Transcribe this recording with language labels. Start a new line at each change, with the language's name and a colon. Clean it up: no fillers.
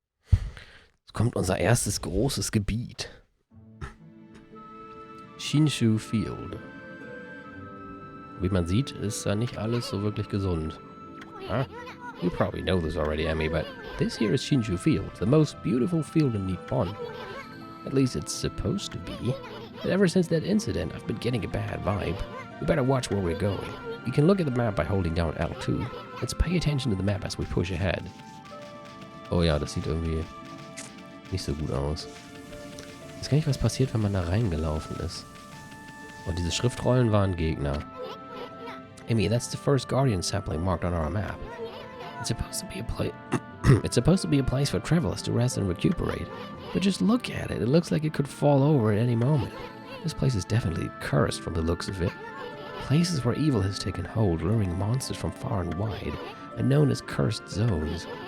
German: Jetzt kommt unser erstes großes Gebiet. Shinshu Field. Wie man sieht, ist da nicht alles so wirklich gesund. Huh?
English: You probably know this already, Emmy, but this here is Shinshu Field, the most beautiful field in Nippon. At least it's supposed to be. But ever since that incident, I've been getting a bad vibe. We better watch where we're going. You can look at the map by holding down L2. Let's pay attention to the map as we push ahead.
German: Oh ja, das sieht irgendwie nicht so gut aus. Ich weiß gar nicht, was passiert, wenn man da reingelaufen ist. Und diese Schriftrollen waren Gegner.
English: Amy, that's the first Guardian sapling marked on our map. It's supposed to be a place. It's supposed to be a place for travelers to rest and recuperate. But just look at it. It looks like it could fall over at any moment. This place is definitely cursed from the looks of it. Places where evil has taken hold, luring monsters from far and wide, and known as cursed zones.